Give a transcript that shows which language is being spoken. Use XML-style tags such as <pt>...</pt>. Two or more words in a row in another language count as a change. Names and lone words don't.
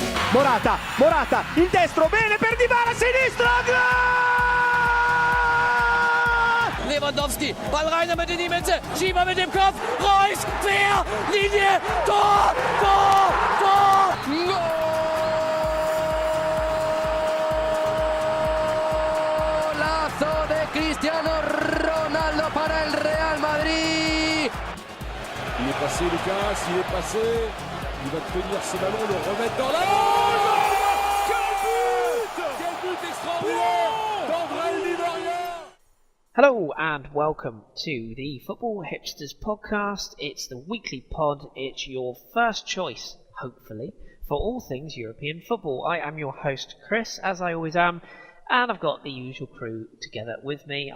<it>Morata, il destro, bene per Dybala, sinistro, gol!</it> <de>Lewandowski, Ball rein damit in die Mitte, Schieber mit dem Kopf, Reus, quer, Linie, Tor,</de> <es>Golazo de Cristiano Ronaldo para el Real Madrid.</es> <fr>Il est passé Lucas, il est passé, il va tenir ce ballon, le remettre dans la... Quel but extraordinaire d'André Di.</fr> <en>Hello and welcome to the Football Hipsters podcast. It's the weekly pod. It's your first choice, hopefully, for all things European football. I am your host, Chris, as I always am, and I've got the usual crew together with me.</en>